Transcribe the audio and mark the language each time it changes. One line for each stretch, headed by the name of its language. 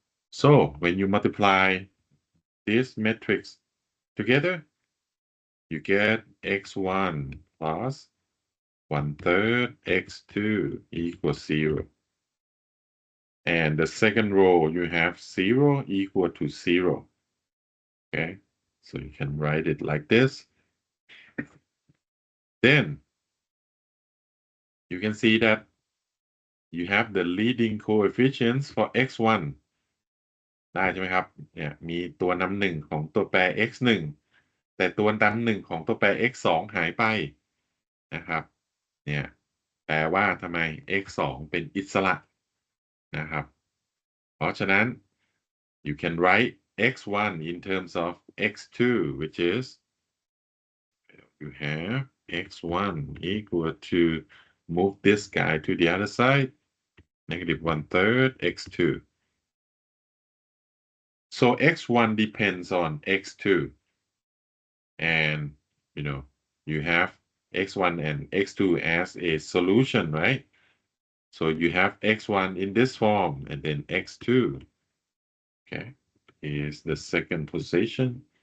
English: So when you multiply this matrix together, you get x1 plus 1/3 x2 equals 0. And the second row, you have 0 equal to 0. Okay, so you can write it like this. Then you can see that you have the leading coefficients for x1
Thai: ได้ใช่ไหมครับเนี่ยมีตัวนำหนึ่งของตัวแปร x1 แต่ตัวนำหนึ่งของตัวแปร x2 หายไป นะครับเนี่ยแปลว่าทำไม x2 เป็นอิสระนะครับเพราะฉะนั้น
English: you can write x1 in terms of x2 which is you have x1 equal to move this guy to the other side negative 1/3 x2. So x1 depends on x2 and you have x1 and x2 as a solution, right? So you have x1 in this form and then x2, okay, is the second position.